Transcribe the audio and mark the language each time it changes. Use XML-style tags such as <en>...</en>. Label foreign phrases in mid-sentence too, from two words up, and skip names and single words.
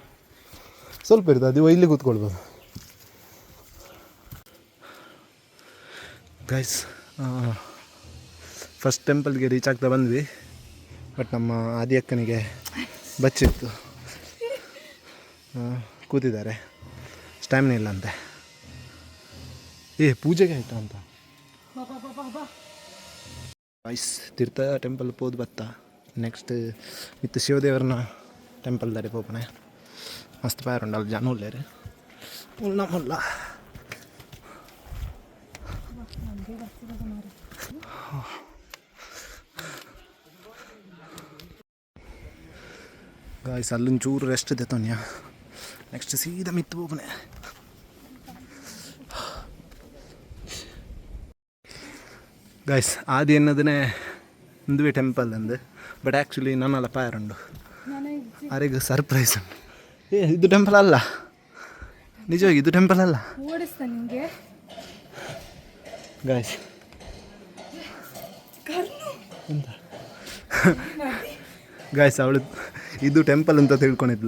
<kn>ಸ್ವಲ್ಪ ಇರ್ತದೆ, ಅದು ಇಲ್ಲಿ ಕೂತ್ಕೊಳ್ಬೋದು. ಗೈಸ್,</kn> <en>first templeಗೆ reach</en> <kn>ಆಗ್ತಾ ಬಂದ್ವಿ. ಬಟ್ ನಮ್ಮ ಆದಿ ಅಕ್ಕನಿಗೆ ಬಚ್ಚಿತ್ತು, ಕೂತಿದ್ದಾರೆ, ಸ್ಟ್ಯಾಮಿನ ಇಲ್ಲ ಅಂತೆ. ಪೂಜೆಗೆ ಆಯಿತಾ ಅಂತ.</kn> <tcy>ಗೈಸ್, ತೀರ್ಥ ಟೆಂಪಲ್ ಪೋದು ಬತ್ತ. ನೆಕ್ಸ್ಟ್ ಇತ್ತು ಶಿವದೇವರನ ಟೆಂಪಲ್ ದಾರಿ ಪೋಪನೆ. ಮಸ್ತ್ ಪಾಯರುಂಡು ಅಲ್ಲಿ ಜನ ಉಳ್ಳೇರು ಮುಲ್ಲ ಮುಲ್ಲ.</tcy> <kn>ಗಾಯ್ಸ್, ಅಲ್ಲೊಂದು ಚೂರು ರೆಸ್ಟ್ ಇದೆ ತೊನ್ಯ.</kn> <tcy>ನೆಕ್ಸ್ಟ್ ಸೀದಾ ಮಿತ್ತು ಹೋಗ್ನೆ. ಗಾಯ್ಸ್, ಆದಿ ಎನ್ನದೇ ಇಂದುವೆ ಟೆಂಪಲ್ ಅಂದು.</tcy> <en>but actually</en> <tcy>ನನ್ನೆಲ್ಲ ಪಾಯರುಂಡು ಅವರಿಗೆ ಸರ್ಪ್ರೈಸ್ ಉಂಟು.</tcy> <kn>ಇದು ಟೆಂಪಲ್ ಅಲ್ಲ, ನಿಜವಾಗಿ ಇದು ಟೆಂಪಲ್ ಅಲ್ಲ. ಓಡಿಸ್ತಾನೆ ನಿಮಗೆ ಗಾಯ್ಸ್. ಎಂತ ಗಾಯ್ಸ್, ಅವಳು ಇದು ಟೆಂಪಲ್ ಅಂತ ತಿಳ್ಕೊಂಡಿದ್ಲು.</kn>